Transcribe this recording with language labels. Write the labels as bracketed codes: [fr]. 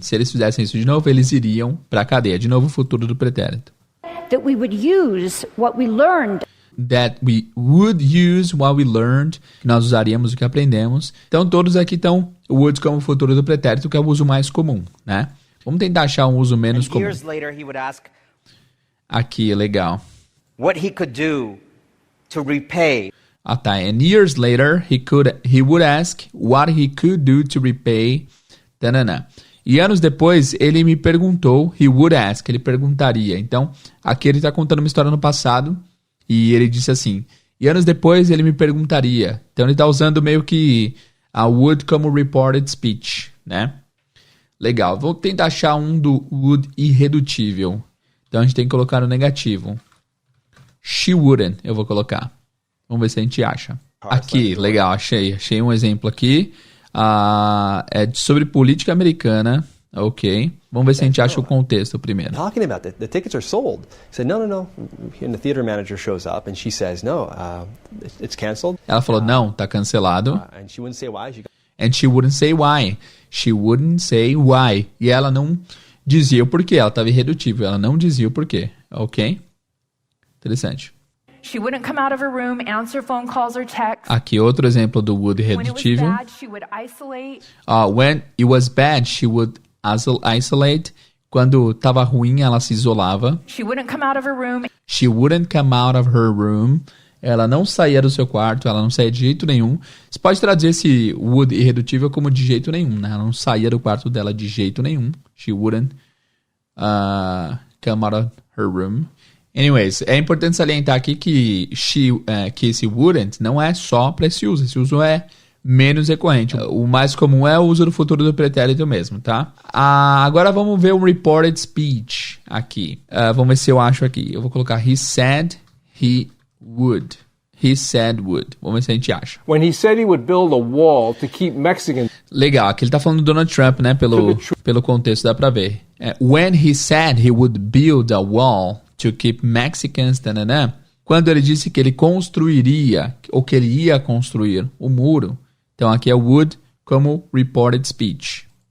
[pt] Se eles fizessem isso de novo, eles iriam para a cadeia. De novo, o futuro do pretérito. [en] That we would use what we learned. that we would use what we learned, [pt] que nós usaríamos o que aprendemos. Então, todos aqui estão would como futuro do pretérito, que é o uso mais comum, né? Vamos tentar achar um uso menos comum. [en] Years later, he would ask [pt] aqui, legal. [en] what he could do to repay. [pt] Ah, tá. [en] And years later, he would ask what he could do to repay. Tanana. [pt] E anos depois, ele me perguntou, [en] he would ask, [pt] ele perguntaria. Então, aqui ele está contando uma história no passado, e ele disse assim, e anos depois ele me perguntaria. Então, ele está usando meio que a would como reported speech, né? Legal. Vou tentar achar um do would irredutível. Então, a gente tem que colocar no negativo. [en] She wouldn't, [pt] eu vou colocar. Vamos ver se a gente acha. Aqui, legal, achei um exemplo aqui. É sobre política americana. Ok. Vamos ver se a gente acha o contexto primeiro. [en] Talking about the tickets are sold. He said, no. And the theater manager shows up and she says, no, it's canceled. [pt] Ela falou, não, tá cancelado. [en] And she wouldn't say why. And she wouldn't say why. She wouldn't say why. [pt] E ela não dizia o porquê. Ela estava irredutível. Ela não dizia o porquê. Ok? Interessante. [en] She wouldn't come out of her room, answer phone calls or texts. [pt] Aqui outro exemplo do would [en] When it was [pt] irredutível. [en] bad, she would isolate. When it was bad, she would isolate. [pt] Quando estava ruim, ela se isolava. [en] She wouldn't come out of her room. She wouldn't come out of her room. [pt] Ela não saía do seu quarto, ela não saía de jeito nenhum. Você pode traduzir esse would irredutível como de jeito nenhum, né? Ela não saía do quarto dela de jeito nenhum. [en] She wouldn't come out of her room. [pt] Anyways, é importante salientar aqui que esse wouldn't não é só para esse uso. Esse uso é menos recorrente. O mais comum é o uso do futuro do pretérito mesmo, tá? Agora vamos ver o reported speech aqui. Vamos ver se eu acho aqui. Eu vou colocar [en] he said he would. He said would. [pt] Vamos ver se a gente acha. [en] When he said he would build a wall to keep Mexicans. [pt] Legal, aqui ele tá falando do Donald Trump, né? Pelo contexto dá pra ver. [en] When he said he would build a wall to keep Mexicans, [pt] tanana, quando ele disse que ele construiria, ou que ele ia construir o muro. Então aqui é would como reported speech.